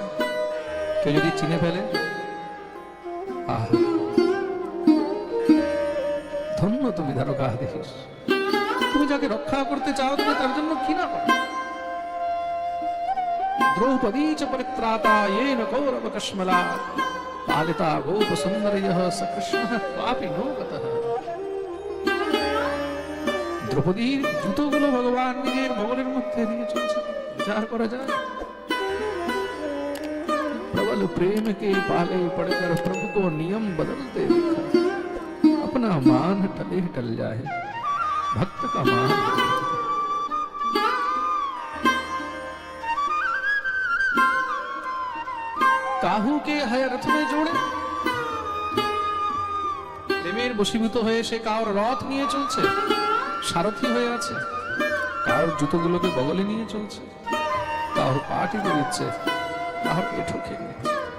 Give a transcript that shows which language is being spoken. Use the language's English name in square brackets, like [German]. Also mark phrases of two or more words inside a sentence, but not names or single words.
[Bangla] কেউ যদি চিনে ফেলে, আহ, ধন্য তুমি দ্বারকাধীশ। তুমি যাকে রক্ষা করতে চাও, তুমি তার জন্য কি না করো। [Sanskrit] দ্রৌপদী চ পরিত্রাতা येन कौरव कश्मला पालिता गोप सुंदरयः स कृष्णः क्वापि नो गतः। [Bangla] দ্রৌপদীর জুতোগুলো ভগবান নিজের বগলের মধ্যে নিয়ে চলছে। বিচার করা যায়। [Hindi] प्रबल प्रेम के पाले पड़कर प्रभु को नियम बदलते देखा। अपना मान टले टल जाए, भक्त का मान। काहू के हाय रथ मे जोड़े, [Bangla] প্রেমের বশীভূত হয়ে সে কাউর রথ নিয়ে চলছে, সারথি হয়ে আছে। কাউর জুতোগুলোকে বগলে নিয়ে চলছে, কাউর পা টিপে দিচ্ছে, কাউর পেটও খেয়ে নিচ্ছে।